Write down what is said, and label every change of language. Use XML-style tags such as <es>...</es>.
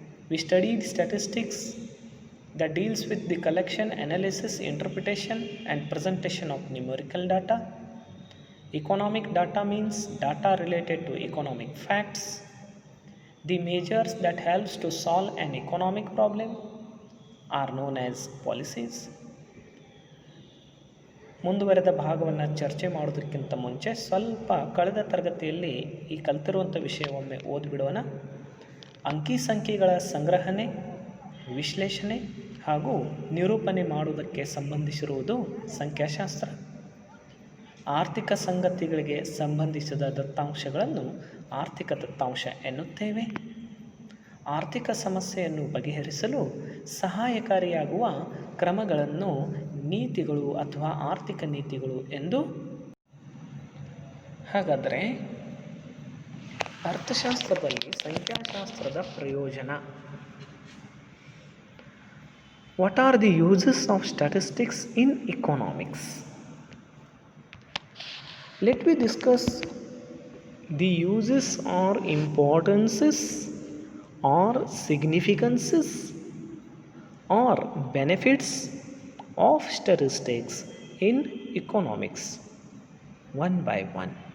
<en>We studied statistics that deals with the collection, analysis, interpretation and presentation of numerical data. Economic data means data related to economic facts. The measures that helps to solve an economic problem are known as policies.</en> <kn>ಮುಂದುವರೆದ ಭಾಗವನ್ನು ಚರ್ಚೆ ಮಾಡೋದಕ್ಕಿಂತ ಮುಂಚೆ ಸ್ವಲ್ಪ ಕಳೆದ ತರಗತಿಯಲ್ಲಿ ಈ ಕಲಿತಿರುವಂಥ ವಿಷಯವೊಮ್ಮೆ ಓದಿಬಿಡೋಣ. ಅಂಕಿ ಸಂಖ್ಯೆಗಳ ಸಂಗ್ರಹಣೆ, ವಿಶ್ಲೇಷಣೆ ಹಾಗೂ ನಿರೂಪಣೆ ಮಾಡುವುದಕ್ಕೆ ಸಂಬಂಧಿಸಿರುವುದು ಸಂಖ್ಯಾಶಾಸ್ತ್ರ. ಆರ್ಥಿಕ ಸಂಗತಿಗಳಿಗೆ ಸಂಬಂಧಿಸಿದ ದತ್ತಾಂಶಗಳನ್ನು ಆರ್ಥಿಕ ದತ್ತಾಂಶ ಎನ್ನುತ್ತೇವೆ. ಆರ್ಥಿಕ ಸಮಸ್ಯೆಯನ್ನು ಬಗೆಹರಿಸಲು ಸಹಾಯಕಾರಿಯಾಗುವ ಕ್ರಮಗಳನ್ನು ನೀತಿಗಳು ಅಥವಾ ಆರ್ಥಿಕ ನೀತಿಗಳು ಎಂದು. ಹಾಗಾದರೆ ಅರ್ಥಶಾಸ್ತ್ರದಲ್ಲಿ ಸಂಖ್ಯಾಶಾಸ್ತ್ರದ ಪ್ರಯೋಜನ.</kn> <en>What are the uses of statistics in economics? Let we discuss the uses are importances or significances or benefits of statistics in economics one by one.</en>